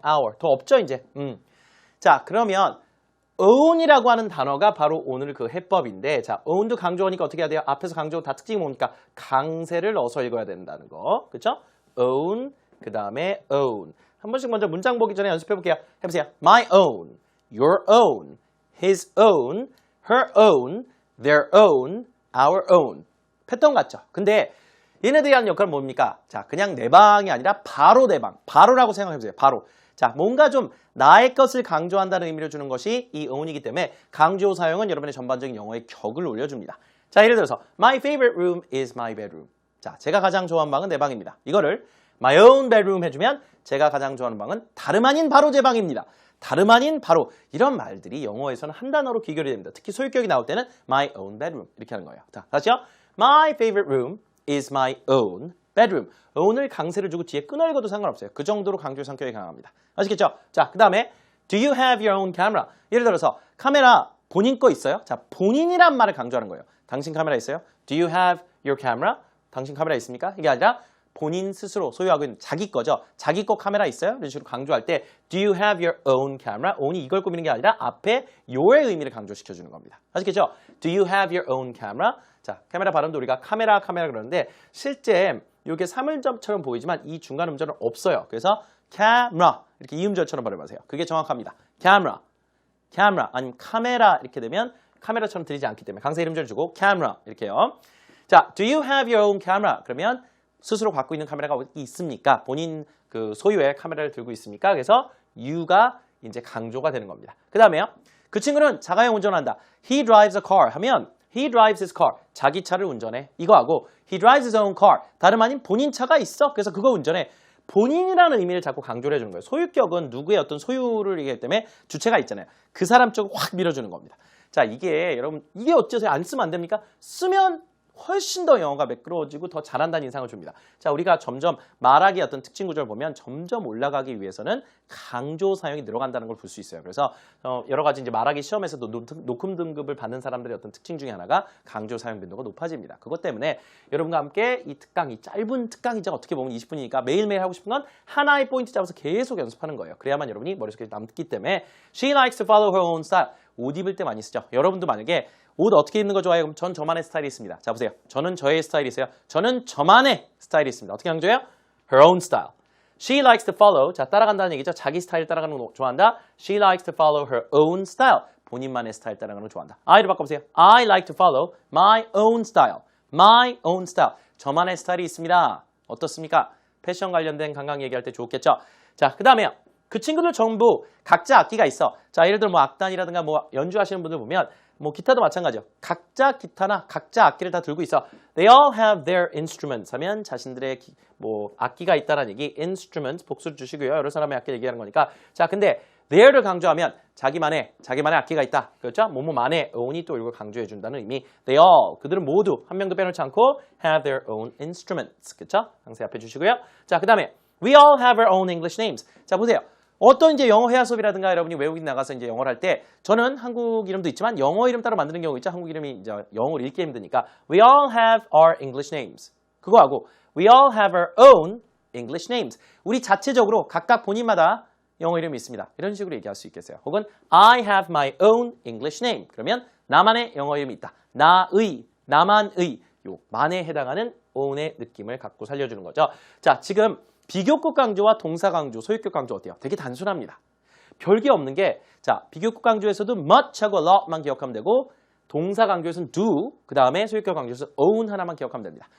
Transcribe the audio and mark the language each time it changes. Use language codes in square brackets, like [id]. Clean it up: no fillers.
[ko] our, 더 없죠, 이제. 자, 그러면 own이라고 하는 단어가 바로 오늘 그 해법인데 자, own도 강조하니까 어떻게 해야 돼요? 앞에서 강조 다 특징이 뭡니까? 강세를 넣어서 읽어야 된다는 거. 그렇죠? own, 그 다음에 own. 한 번씩 먼저 문장 보기 전에 연습해 볼게요. 해보세요. [en] my own, your own, his own, her own, their own, our own. [ko] 패턴 같죠? 근데 얘네들이 하는 역할은 뭡니까? 자, 그냥 내 방이 아니라 바로 내 방. 바로라고 생각해보세요. 바로. 자, 뭔가 좀 나의 것을 강조한다는 의미를 주는 것이 이 own이기 때문에 강조 사용은 여러분의 전반적인 영어의 격을 올려줍니다. 자, 예를 들어서 [en] My favorite room is my bedroom. [ko] 자, 제가 가장 좋아하는 방은 내 방입니다. 이거를 [en] My own bedroom [ko] 해주면 제가 가장 좋아하는 방은 다름 아닌 바로 제 방입니다. 다름 아닌 바로 이런 말들이 영어에서는 한 단어로 귀결이 됩니다. 특히 소유격이 나올 때는 [en] My own bedroom [ko] 이렇게 하는 거예요. 자, 다시요. [en] My favorite room is my own bedroom. [ko] own을 강세를 주고 뒤에 끊어 읽어도 상관없어요. 그 정도로 강조 성격이 강합니다. 아시겠죠? 자, 그 다음에 [en] Do you have your own camera? [ko] 예를 들어서 카메라 본인 거 있어요? 자, 본인이란 말을 강조하는 거예요. 당신 카메라 있어요? [en] Do you have your camera? [ko] 당신 카메라 있습니까? 이게 아니라 본인 스스로 소유하고 있는 자기 거죠. 자기 거 카메라 있어요? 이런 식으로 강조할 때 [en] Do you have your own camera? [ko] own이 이걸 꾸미는 게 아니라 앞에 your의 의미를 강조시켜주는 겁니다. 아시겠죠? [en] Do you have your own camera? [ko] 자, 카메라 발음도 우리가 카메라 그러는데 실제 이게 3음절처럼 보이지만 이 중간 음절은 없어요. 그래서 camera 이렇게 이음절처럼 발음하세요. 그게 정확합니다. camera 아니면 카메라 이렇게 되면 카메라처럼 들리지 않기 때문에 강세 이음절 주고 camera 이렇게요. [en] 자, do you have your own camera? [ko] 그러면 스스로 갖고 있는 카메라가 있습니까? 본인 그 소유의 카메라를 들고 있습니까? 그래서 you가 이제 강조가 되는 겁니다. 그 다음에요. 그 친구는 자가용 운전한다. [en] He drives a car 하면 He drives his car. [ko] 자기 차를 운전해. [en] 이거하고 He drives his own car. [ko] 다름 아닌 본인 차가 있어. 그래서 그거 운전해. 본인이라는 의미를 자꾸 강조를 해주는 거예요. 소유격은 누구의 어떤 소유를 얘기하기 때문에 주체가 있잖아요. 그 사람 쪽을 확 밀어주는 겁니다. 자, 이게 여러분 이게 어째서 안 쓰면 안 됩니까? 쓰면 훨씬 더 영어가 매끄러워지고 더 잘한다는 인상을 줍니다. 자, 우리가 점점 말하기 어떤 특징 구조를 보면 점점 올라가기 위해서는 강조 사용이 늘어간다는 걸 볼 수 있어요. 그래서 여러 가지 이제 말하기 시험에서도 높음 등급을 받는 사람들의 어떤 특징 중에 하나가 강조 사용 빈도가 높아집니다. 그것 때문에 여러분과 함께 이 특강, 이 짧은 특강이죠. 어떻게 보면 20분이니까 매일매일 하고 싶은 건 하나의 포인트 잡아서 계속 연습하는 거예요. 그래야만 여러분이 머릿속에 남기 때문에 [en] She likes to follow her own style. [ko] 옷 입을 때 많이 쓰죠. 여러분도 만약에 옷 어떻게 입는 거 좋아해요? 그럼 전 저만의 스타일이 있습니다. 자, 보세요. 저는 저의 스타일이 있어요. 저는 저만의 스타일이 있습니다. 어떻게 강조해요? [en] Her own style. She likes to follow. [ko] 자, 따라간다는 얘기죠. 자기 스타일 따라가는 거 좋아한다. [en] She likes to follow her own style. [ko] 본인만의 스타일 따라가는 거 좋아한다. I를 바꿔보세요. [en] I like to follow my own style. My own style. [ko] 저만의 스타일이 있습니다. 어떻습니까? 패션 관련된 강강 얘기할 때 좋겠죠? 자, 그 다음에요. 그 친구들 전부 각자 악기가 있어. 자, 예를 들어 뭐 악단이라든가 뭐 연주하시는 분들 보면 뭐 기타도 마찬가지죠. 각자 기타나 각자 악기를 다 들고 있어. [en] They all have their instruments [ko] 하면 자신들의 뭐 악기가 있다는 얘기. instruments 복수를 주시고요. 여러 사람의 악기 얘기하는 거니까. 자, 근데 their를 강조하면 자기만의 악기가 있다. 그렇죠? 뭐뭐만의 own이 또 이걸 강조해 준다는 의미. [en] They all [ko] 그들은 모두 한 명도 빼놓지 않고 [en] have their own instruments. [ko] 그렇죠? 강세 앞에 주시고요. 자, 그다음에 [en] we all have our own English names. [ko] 자, 보세요. 어떤 이제 영어 회화 수업이라든가 여러분이 외국인 나가서 이제 영어를 할 때 저는 한국 이름도 있지만 영어 이름 따로 만드는 경우 있죠. 한국 이름이 이제 영어를 읽기 힘드니까 [en] we all have our English names. 그거하고 we all have our own English names. [ko] 우리 자체적으로 각각 본인마다 영어 이름이 있습니다. 이런 식으로 얘기할 수 있겠어요. 혹은 [en] I have my own English name. [ko] 그러면 나만의 영어 이름이 있다. 나만의 요 만에 해당하는 own의 느낌을 갖고 살려주는 거죠. 자, 지금 비교급 강조와 동사 강조, 소유격 강조 어때요? 되게 단순합니다. 별게 없는 게, 자, 비교급 강조에서도 much하고 a lot만 기억하면 되고, 동사 강조에서는 do, 그 다음에 소유격 강조에서 own 하나만 기억하면 됩니다.